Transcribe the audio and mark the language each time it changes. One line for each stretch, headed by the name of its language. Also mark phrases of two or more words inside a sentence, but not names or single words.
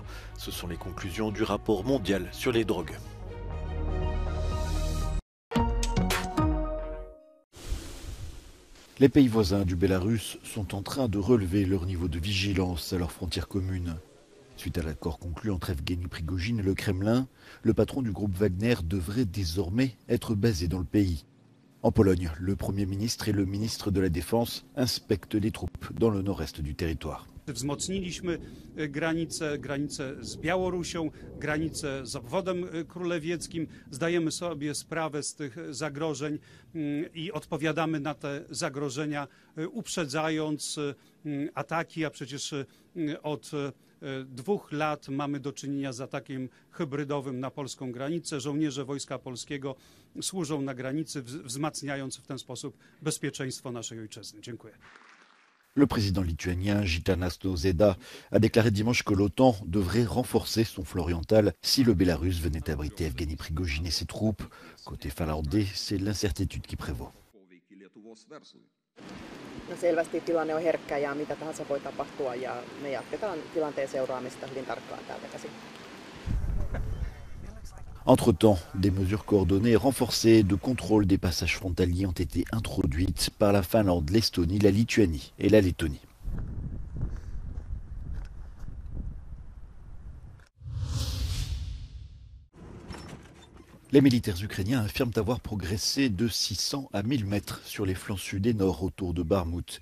French: Ce sont les conclusions du rapport mondial sur les drogues. Les pays voisins du Bélarus sont en train de relever leur niveau de vigilance à leurs frontières communes. Suite à l'accord conclu entre Evgeny Prigojine et le Kremlin, le patron du groupe Wagner devrait désormais être basé dans le pays. En Pologne, le Premier ministre et le ministre de la Défense inspectent les troupes dans le nord-est du territoire.
Polish: Wzmocniliśmy granicę z Białorusią, granicę z obwodem królewieckim. Zdajemy sobie sprawę z tych zagrożeń i odpowiadamy na te zagrożenia, uprzedzając ataki, a przecież od 2 lat mamy do czynienia z atakiem hybrydowym na polską granicę. Żołnierze Wojska Polskiego służą na granicy, wzmacniając w ten sposób bezpieczeństwo naszej ojczyzny. Dziękuję.
French: Le président lituanien Gitanas Nausėda a déclaré dimanche que l'OTAN devrait renforcer son flanc oriental si le Bélarus venait abriter Evgeny Prigojine et ses troupes. Côté finlandais, c'est l'incertitude qui prévaut.
Finnish: No selvästi tilanne on herkkä ja mitä tahansa voi tapahtua ja me jatketaan tilanteen seuraamista hyvin tarkkaan täältä käsin.
French: Entre-temps, des mesures coordonnées et renforcées de contrôle des passages frontaliers ont été introduites par la Finlande, l'Estonie, la Lituanie et la Lettonie. Les militaires ukrainiens affirment avoir progressé de 600 à 1000 mètres sur les flancs sud et nord autour de Barmout.